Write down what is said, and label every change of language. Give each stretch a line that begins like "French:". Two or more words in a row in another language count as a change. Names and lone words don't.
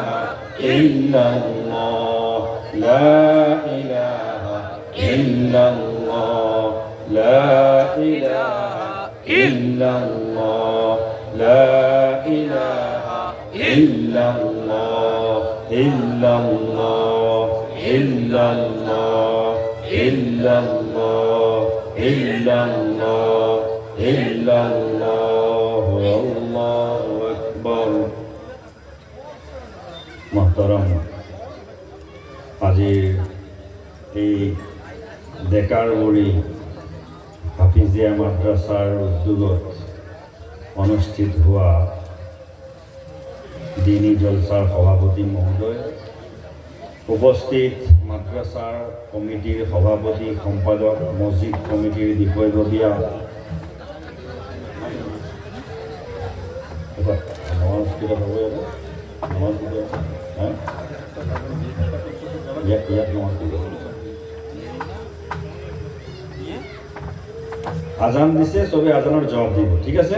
Arabic: إلا الله لا إله إلا الله لا إله إلا الله لا إله إلا الله إلا الله إلا الله إلا الله إلا الله إلا الله الله أكبر
Assamese: محترم আজি এই ডেকাৰবৰী হাফিজিয়া মাদ্ৰাছাৰ উদ্যোগত অনুষ্ঠিত হোৱা দিনী জলসাৰ সভাপতি মহোদয়, উপস্থিত মাদ্ৰাছাৰ কমিটিৰ সভাপতি সম্পাদক, মছজিদ কমিটিৰ বিষয়ববীয়া, আজান দিছে, চবে আজানৰ জবাব দিব, ঠিক আছে?